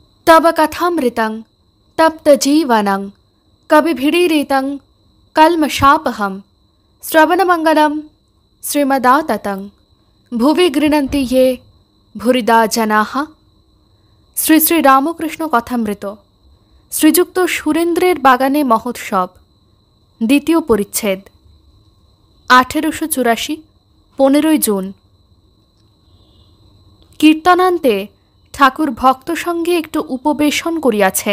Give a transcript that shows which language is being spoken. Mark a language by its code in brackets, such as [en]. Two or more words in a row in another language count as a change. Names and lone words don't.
[sa] तब कथामृतं तप्तजीवनं कविभिरीरितं कल्मषापहं श्रवणमंगलं श्रीमदाततं भुवि गृह्णन्ति ये भूरिदा जनाः। [bn] শ্রী শ্রী রামকৃষ্ণ কথামৃত শ্রীযুক্ত সুরেন্দ্রের বাগানে মহোৎসব দ্বিতীয় পরিচ্ছেদ 1884 15 জুন। কীর্তনান্তে ঠাকুর ভক্ত সঙ্গে একটু উপবেশন করিয়াছেন।